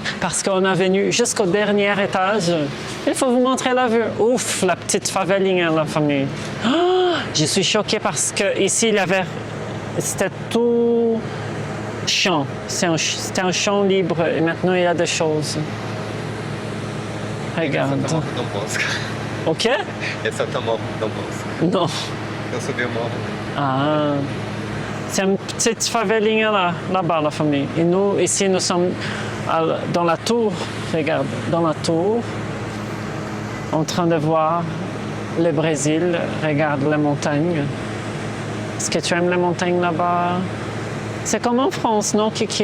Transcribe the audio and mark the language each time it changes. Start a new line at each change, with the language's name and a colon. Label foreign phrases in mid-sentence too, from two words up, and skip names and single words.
French: Parce qu'on est venu jusqu'au dernier étage. Il faut vous montrer la vue. Ouf, la petite favelinha, la famille. Oh, je suis choquée parce que ici, c'était tout champ. C'était un champ libre et maintenant, il y a des choses. Regarde.
Portuguese: Não posso. O quê? Essa tá mal, não posso.
French: Non.
Portuguese: Eu subi o morro.
French: Ah, c'est une petite favelinha là-bas, la famille. Et nous, ici, nous sommes dans la tour. Regarde, dans la tour, en train de voir le Brésil. Regarde les montagnes. Est-ce que tu aimes les montagnes là-bas? C'est comme en France, non, Kiki?